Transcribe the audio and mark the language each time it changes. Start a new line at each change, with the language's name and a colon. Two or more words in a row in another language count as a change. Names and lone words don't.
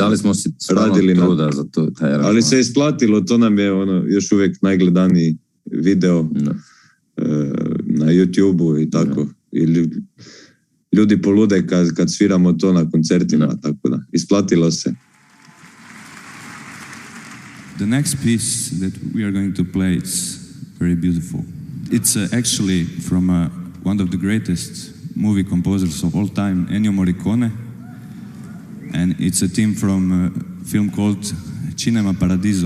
Croatian: dali smo si radili truda za to, ali se isplatilo, to nam je još uvijek najgledaniji video na YouTube-u i tako. I ljudi polude kad sviramo to na koncertima, tako da isplatilo se.
English: The next piece that we are going to play is very beautiful. It's actually from one of the greatest movie composers of all time, Ennio Morricone. And it's a theme from a film called Cinema Paradiso.